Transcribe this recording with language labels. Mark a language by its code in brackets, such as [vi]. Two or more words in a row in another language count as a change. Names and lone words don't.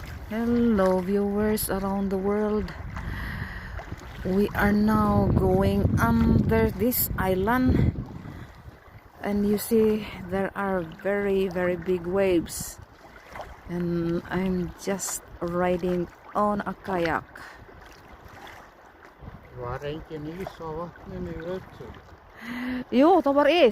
[en] Hello viewers around the world. We are now going under this island, and you see there are very big waves, and I'm just riding on a kayak. [is] Var engin ís á vatninu í vetur? Jo, það var ís.